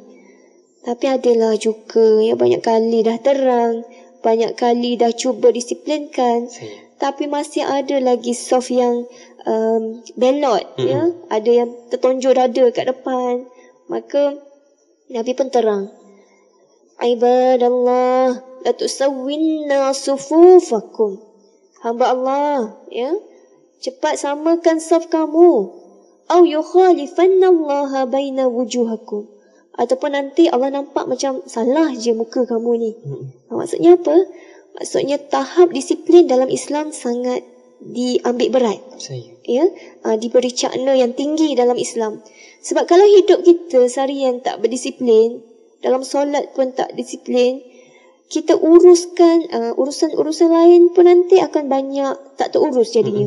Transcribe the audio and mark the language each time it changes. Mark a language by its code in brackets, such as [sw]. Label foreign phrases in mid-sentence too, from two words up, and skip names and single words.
[ms] Tapi adalah juga ya, banyak kali dah terang, banyak kali dah cuba disiplinkan, tapi masih ada lagi soft yang belot, ya, ada yang tertonjol dada kat depan. Maka Nabi pun terang, [ar] عباد الله لتسون صفوفكم, [ms] hamba Allah, ya, cepat samakan saf kamu, [ar] أو ليخالفن الله بين وجوهكم, [ms] ataupun nanti Allah nampak macam salah je muka kamu ni. Maksudnya apa? Maksudnya tahap disiplin dalam Islam sangat diambil berat. Ya, diberi cakna yang tinggi dalam Islam. Sebab kalau hidup kita seharian tak berdisiplin, dalam solat pun tak disiplin, kita uruskan urusan-urusan lain pun nanti akan banyak tak terurus jadinya.